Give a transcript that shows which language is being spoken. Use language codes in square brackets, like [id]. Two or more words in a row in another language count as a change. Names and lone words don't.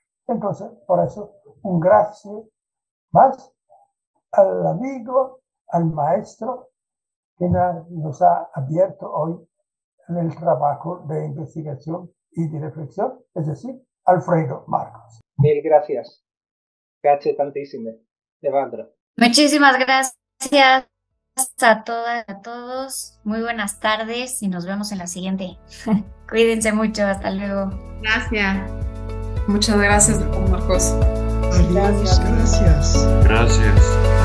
[es] Entonces, por eso, un gracias más al amigo, al maestro, que nos ha abierto hoy en el trabajo de investigación y de reflexión, es decir, Alfredo Marcos. Mil gracias. [it] Grazie tantissime. Evandro. [es] Muchísimas gracias a todas, a todos. Muy buenas tardes y nos vemos en la siguiente. Cuídense mucho. Hasta luego. Gracias. Muchas gracias, Marcos. Adiós, gracias. Gracias.